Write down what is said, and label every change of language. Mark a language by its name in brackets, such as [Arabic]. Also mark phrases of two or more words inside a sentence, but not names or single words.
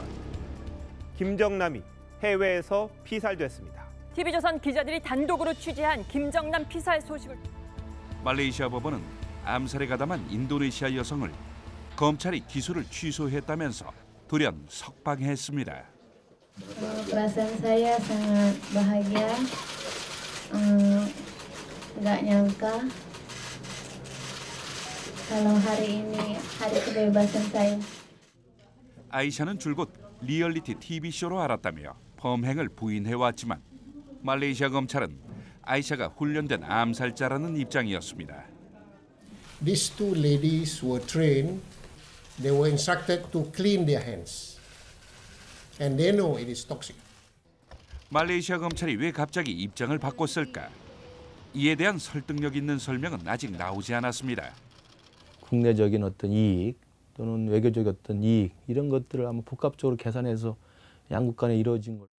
[Korean] 김정남이 해외에서 피살됐습니다. TV조선 기자들이 단독으로 취재한 김정남 피살 소식을. 말레이시아 법원은 암살에 가담한 인도네시아 여성을 검찰이 기소를 취소했다면서 돌연 석방했습니다. [Indonesian] Perasaan saya sangat bahagia, nggak nyangka kalau hari ini hari kebebasan saya. [Korean] 아이샤는 줄곧 리얼리티 TV쇼로 알았다며 범행을 부인해왔지만 말레이시아 검찰은 아이샤가 훈련된 암살자라는 입장이었습니다. [English] These two ladies were trained. They were instructed to clean their hands. And they know it is toxic. [Korean] 말레이시아 검찰이 왜 갑자기 입장을 바꿨을까? 이에 대한 설득력 있는 설명은 아직 나오지 않았습니다. 국내적인 어떤 이익 또는 외교적인 어떤 이익 이런 것들을 아마 복합적으로 계산해서 양국 간에 이루어진 것.